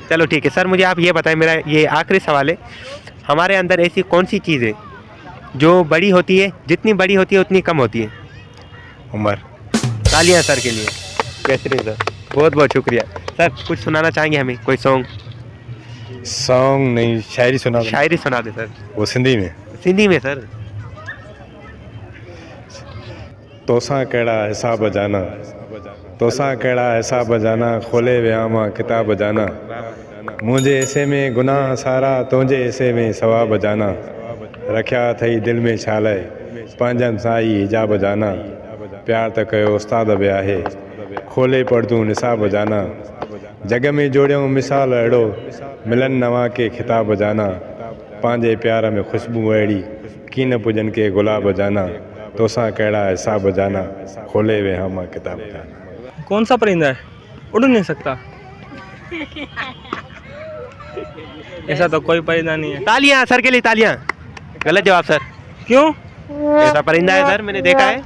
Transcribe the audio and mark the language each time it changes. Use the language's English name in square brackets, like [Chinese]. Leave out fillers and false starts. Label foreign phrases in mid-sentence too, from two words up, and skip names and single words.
[Hindi] चलो ठीक है सर, मुझे आप ये बताएं, मेरा ये आखिरी सवाल है, हमारे अंदर ऐसी कौन सी चीज़ है जो बड़ी होती है, जितनी बड़ी होती है उतनी कम होती है। उम्र। तालियां सर के लिए। बेहतरीन सर, बहुत बहुत शुक्रिया। सर कुछ सुनाना चाहेंगे हमें, कोई सॉन्ग। सॉन्ग नहीं, शायरी सुना दो। शायरी सुना दे सर। वो सिंधी में। सिंधी में सर। [Sindhi] तोसां कहिड़ा हिसाब जाना, तोसां कहिड़ा हिसाब जाना, खोले विया मां किताब जाना, मुंहिंजे हिसे में गुनाह सारा, तुंहिंजे हिसे में सवाब जाना, रखिया अथई दिलि में छा लाइ, पंहिंजनि सां ई हिजाब जाना, प्यार त कयो उस्ताद बि आहे, खोले पढ़दूं निसाब जाना, जग में जोड़ियूं मिसाल अहिड़ो, मिलन नवां के खिताब जाना, पंहिंजे प्यार में ख़ुशबू अहिड़ी, कीन पुजन के गुलाब जाना, तोसां कहिड़ा हिसाब जाना, खोले वे हम किताब जाना। [Hindi] कौन सा परिंदा है उड़ नहीं सकता? ऐसा तो कोई परिंदा नहीं है। तालियां सर के लिए, तालियां। गलत जवाब सर। क्यों? ऐसा परिंदा है सर, मैंने देखा है।